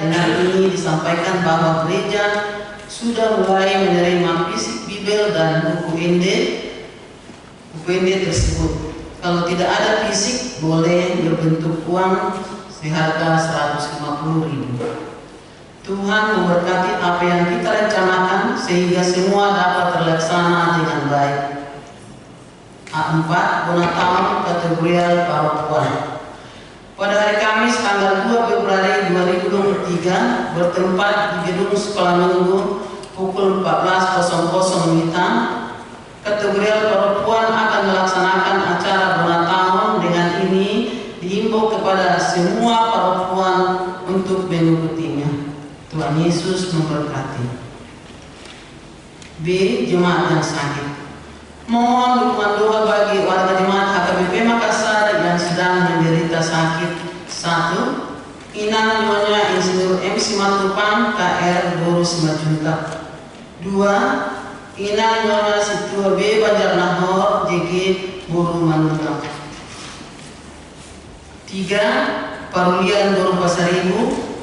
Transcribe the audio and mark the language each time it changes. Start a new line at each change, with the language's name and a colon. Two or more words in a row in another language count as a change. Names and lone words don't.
Indonesian: Dengan ini disampaikan bahwa gereja sudah mulai menerima fisik bibel dan buku inde tersebut. Kalau tidak ada fisik, boleh berbentuk uang seharga 150.000. Tuhan memberkati apa yang kita rencanakan sehingga semua dapat terlaksana dengan baik. A4. Bonatang kategorial paropuan. Pada hari Kamis tanggal 2 Februari 2023 bertempat di gedung Sekolah Minggu pukul 14.00 WITA, kategorial paropuan akan melaksanakan acara Bonatang. Dengan ini dihimbau kepada semua paropuan untuk mengikutinya. Tuhan Yesus memberkati. B. Jemaat yang sakit. Mohon dukungan doa bagi warga jemaat HKBP Makassar yang sedang menderita sakit. 1. Inang Nyonya Insinyur M. Simatupang KR Boru Simajuntak. 2. Inang Nyonya Situa B. Banjarnahor JG Boru Manutang. 3. Parulian Boru Pasaribu.